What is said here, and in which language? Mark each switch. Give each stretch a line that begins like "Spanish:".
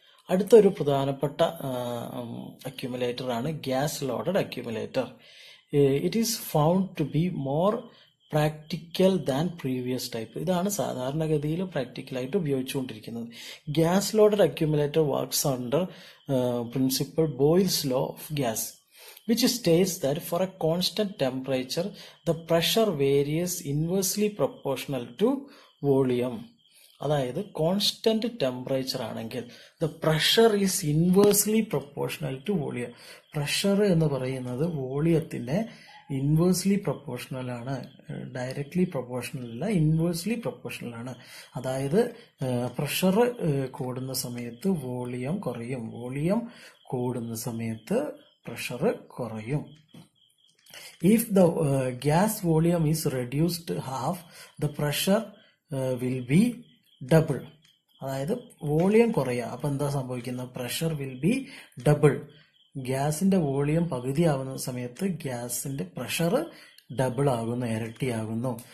Malayalam: അടുത്തൊരു പ്രധാനപ്പെട്ട അക്യുമുലേറ്റർ ആണ് gas loaded accumulator.
English: It is found to be more practical than previous type.
Malayalam: ഇതാണ് സാധാരണഗതിയിൽ പ്രാക്ടിക്കലായിട്ട് ഉപയോഗിച്ചുകൊണ്ടിരിക്കുന്നത്.
English: Gas loaded accumulator works under principal Boyle's law of gas, which states that for a constant temperature the pressure varies inversely proportional to volume. അതായത് constant temperature ആണെങ്കിൽ the pressure is inversely proportional to volume.
Malayalam: Pressure എന്ന് പറയുന്നത് വോളിയത്തിന്റെ inversely proportional ആണ്, directly proportional അല്ല, inversely proportional ആണ്. അതായത് pressure കൂടുന്ന സമയത്ത് വോളിയം കുറയും, വോളിയം കൂടുന്ന സമയത്ത് പ്രഷർ കുറയും.
English: If the gas volume is reduced half, the pressure will be double.
Malayalam: അതായത് വോളിയം കുറയുക, അപ്പൊ എന്താ സംഭവിക്കുന്നത്?
English: Pressure will be double.
Malayalam: ഗ്യാസിന്റെ വോളിയം പകുതിയാവുന്ന സമയത്ത് ഗ്യാസിന്റെ പ്രഷർ ഡബിൾ ആകുന്നു, ഇരട്ടിയാകുന്നു.